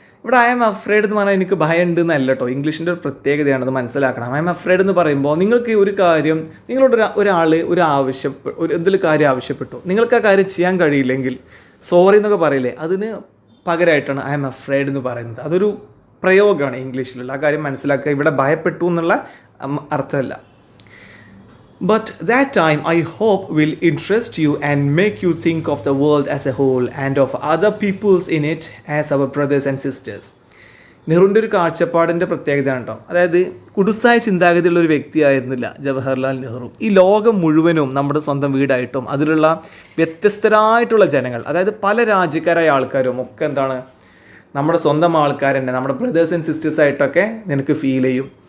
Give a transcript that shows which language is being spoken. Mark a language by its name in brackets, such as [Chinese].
[Malayalam] ഇവിടെ [English] I am afraid [Malayalam] എന്ന് പറഞ്ഞാൽ എനിക്ക് ഭയം ഉണ്ടെന്നല്ല കേട്ടോ. ഇംഗ്ലീഷിൻ്റെ ഒരു പ്രത്യേകതയാണ്, അത് മനസ്സിലാക്കണം. ഐ എം അഫ്രെയ്ഡ് എന്ന് പറയുമ്പോൾ നിങ്ങൾക്ക് ഒരു കാര്യം, നിങ്ങളോട് ഒരാൾ എന്തെങ്കിലും കാര്യം ആവശ്യപ്പെട്ടു, നിങ്ങൾക്ക് ആ കാര്യം ചെയ്യാൻ കഴിയില്ലെങ്കിൽ സോറി എന്നൊക്കെ പറയില്ലേ, അതിന് പകരമായിട്ടാണ് ഐ എം അഫ്രെയ്ഡ് എന്ന് പറയുന്നത്. അതൊരു പ്രയോഗമാണ് ഇംഗ്ലീഷിലുള്ള. ആ കാര്യം മനസ്സിലാക്കുക. ഇവിടെ ഭയപ്പെട്ടു എന്നുള്ള അർത്ഥമല്ല. [English] But that time, I hope, will interest you and make you think of the world as a whole and of other peoples in it as our brothers and sisters. [Malayalam] നെഹ്റുവിൻ്റെ ഒരു കാഴ്ചപ്പാടിൻ്റെ പ്രത്യേകതയാണ് കേട്ടോ. അതായത് കുടുസായ ചിന്താഗതിയുള്ള ഒരു വ്യക്തിയായിരുന്നില്ല ജവഹർലാൽ നെഹ്റു. ഈ ലോകം മുഴുവനും നമ്മുടെ സ്വന്തം വീടായിട്ടും അതിലുള്ള വ്യത്യസ്തരായിട്ടുള്ള ജനങ്ങൾ, അതായത് പല രാജ്യക്കാരായ ആൾക്കാരും ഒക്കെ എന്താണ് നമ്മുടെ സ്വന്തം ആൾക്കാർ തന്നെ, നമ്മുടെ [English] brothers and sisters [Malayalam] ആയിട്ടൊക്കെ നിനക്ക് ഫീൽ ചെയ്യും.